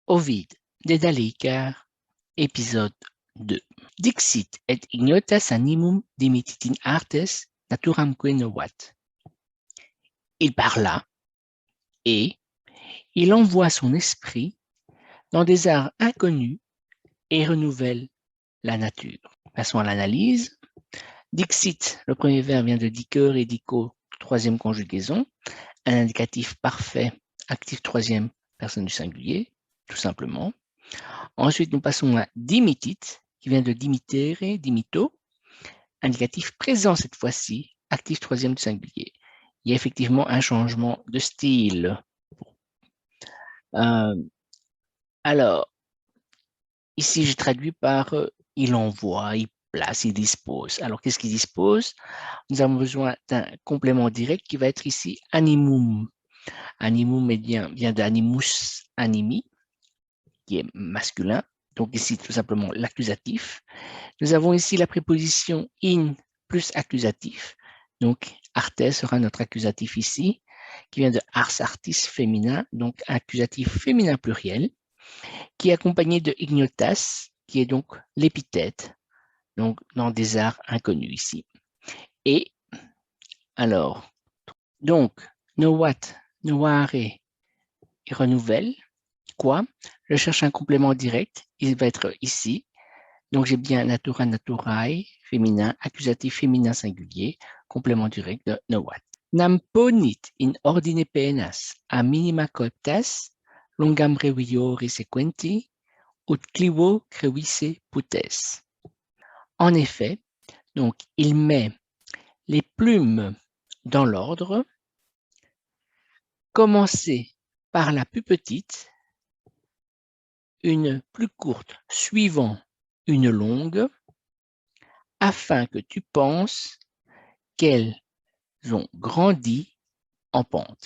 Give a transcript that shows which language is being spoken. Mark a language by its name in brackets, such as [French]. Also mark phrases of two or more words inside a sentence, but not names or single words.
[French] Ovid, Dedalicar, épisode 2. [Latin] Dixit et ignotas animum dimititin artes naturamque novat. [French] Il parla et il envoie son esprit dans des arts inconnus et renouvelle la nature. Passons à l'analyse. Dixit, le premier verbe vient de [Latin] diqueur et dico, [French] troisième conjugaison, un indicatif parfait, actif troisième personne du singulier, tout simplement. Ensuite, nous passons à dimitit, qui vient de [Latin] dimitere, dimito, [French] indicatif présent cette fois-ci, actif troisième du singulier. Il y a effectivement un changement de style. Alors, ici, j'ai traduit par il envoie, il place, il dispose. Alors, qu'est-ce qu'il dispose? Nous avons besoin d'un complément direct qui va être ici animum. Animum vient d' [Latin] animus animi, [French] qui est masculin. Donc ici, tout simplement, l'accusatif. Nous avons ici la préposition in plus accusatif. Donc, arte sera notre accusatif ici, qui vient de [Latin] ars artis [French] féminin, donc accusatif féminin pluriel, qui est accompagné de ignotas, qui est donc l'épithète, donc dans des arts inconnus ici. Et alors, donc, [Latin] novat, noare, [French] il renouvelle. Quoi? Je cherche un complément direct, il va être ici. Donc, j'ai bien [Latin] natura, naturae, [French] féminin, accusatif féminin singulier, complément direct de novat. [Latin] Nam ponit in ordine penas a minima coeptas, longam breviore sequenti, ut clivo crevisse putes. [French] En effet, donc, il met les plumes dans l'ordre, commencer par la plus petite, une plus courte suivant une longue, afin que tu penses qu'elles ont grandi en pente.